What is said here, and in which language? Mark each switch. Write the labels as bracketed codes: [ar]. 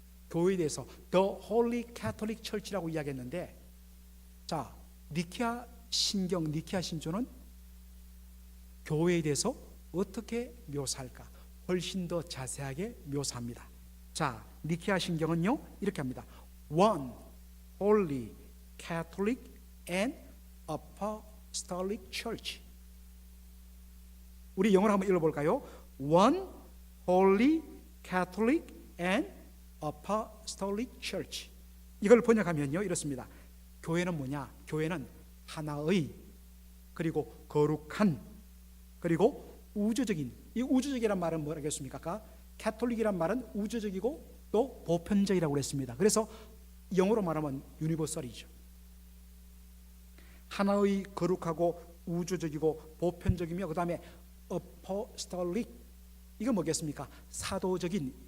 [ko] 교회에 대해서 The Holy Catholic Church라고 이야기했는데, 자, 니케아 신조는 교회에 대해서 어떻게 묘사할까? 훨씬 더 자세하게 묘사합니다. 자, 니케아 신경은요 이렇게 합니다. [en] One Holy Catholic and Apostolic Church. [ko] 우리 영어로 한번 읽어볼까요? [en] One Holy Catholic and Apostolic Church. [ko] 이걸 번역하면요 이렇습니다. 교회는 뭐냐? 교회는 하나의, 그리고 거룩한, 그리고 우주적인. 이 우주적이란 말은 뭐라겠습니까? 아까 캐톨릭이란 말은 우주적이고 또 보편적이라고 그랬습니다. 그래서 영어로 말하면 유니버설이죠. 하나의, 거룩하고 우주적이고 보편적이며, 그 다음에 apostolic, 이거 뭐겠습니까? 사도적인.